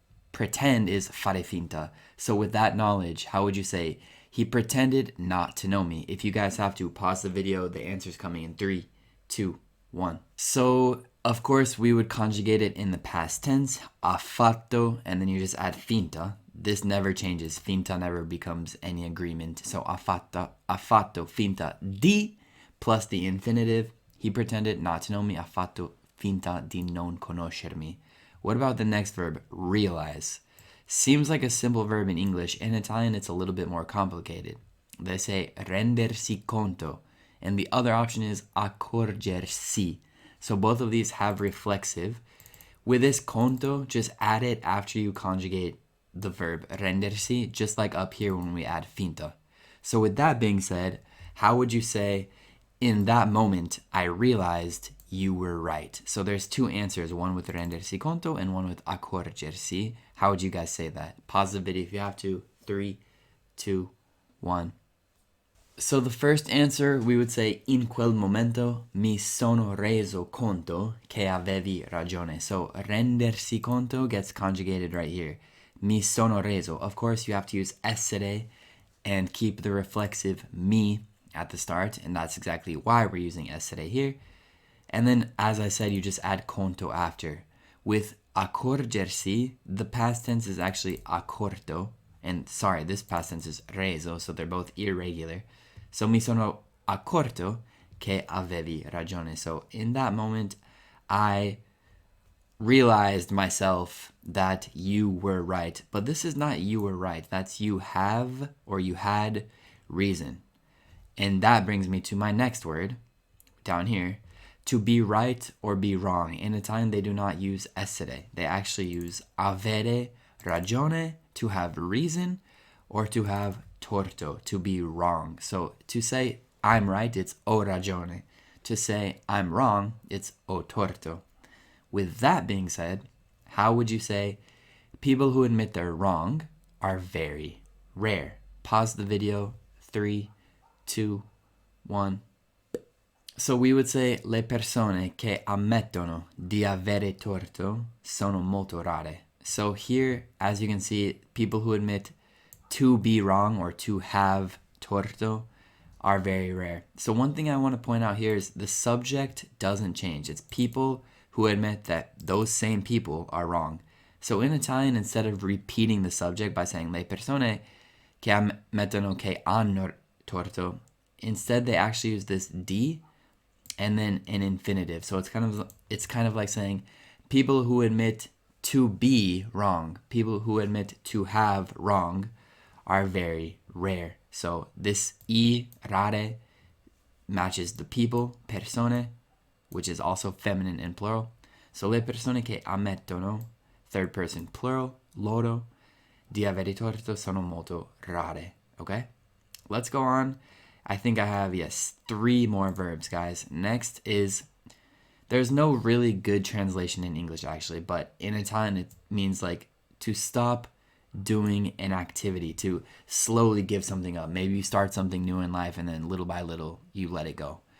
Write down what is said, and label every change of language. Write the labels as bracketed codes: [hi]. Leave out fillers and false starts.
[en] Pretend is fare finta. So with that knowledge, how would you say, he pretended not to know me? If you guys have to pause the video, the answer's coming in 3, 2, 1. So, of course, we would conjugate it in the past tense, ha fatto, and then you just add finta. This never changes. Finta never becomes any agreement. So, ha fatto finta di plus the infinitive. He pretended not to know me. [it] Ha fatto finta di non conoscermi. [en] What about the next verb, realize? Seems like a simple verb in English. In Italian, it's a little bit more complicated. They say rendersi conto, and the other option is accorgersi. So both of these have reflexive. With this conto, just add it after you conjugate the verb rendersi, just like up here when we add finta. So with that being said, how would you say, in that moment, I realized you were right? So there's two answers, one with rendersi conto and one with accorgersi. How would you guys say that? Pause the video if you have to. 3, 2, 1. So the first answer, we would say, [it] in quel momento mi sono reso conto che avevi ragione. [en] So rendersi conto gets conjugated right here. [it] Mi sono reso. [en] Of course, you have to use essere and keep the reflexive mi at the start, and that's exactly why we're using essere here. And then, as I said, you just add conto after. With accorgersi, the past tense is actually accorto, and sorry, this past tense is reso, so they're both irregular. [it] So mi sono accorto che avevi ragione. [en] So in that moment, I realized myself that you were right. But this is not you were right. That's you have or you had reason. And that brings me to my next word down here, to be right or be wrong. In Italian, they do not use essere. They actually use avere ragione, to have reason, or to have torto, to be wrong. So to say I'm right, it's ho ragione. To say I'm wrong, it's ho torto. With that being said, how would you say people who admit they're wrong are very rare? Pause the video. 3, 2, 1. [it] So we would say le persone che ammettono di avere torto sono molto rare. [en] So here, as you can see, people who admit to be wrong or to have torto are very rare. So one thing I want to point out here is the subject doesn't change. It's people who admit that those same people are wrong. So in Italian, instead of repeating the subject by saying [it] le persone che ammettono che hanno torto, [en] instead they actually use this di and then an infinitive. So it's kind of like saying people who admit to be wrong, people who admit to have wrong are very rare. So this I, rare, matches the people, persone, which is also feminine and plural. [it] So le persone che ammettono, [en] third person plural, [it] loro, di avere torto sono molto rare. [en] Okay? Let's go on. I think I have, 3 more verbs, guys. Next is, there's no really good translation in English, actually, but in Italian it means like to stop doing an activity, to slowly give something up. Maybe you start something new in life and then little by little you let it go.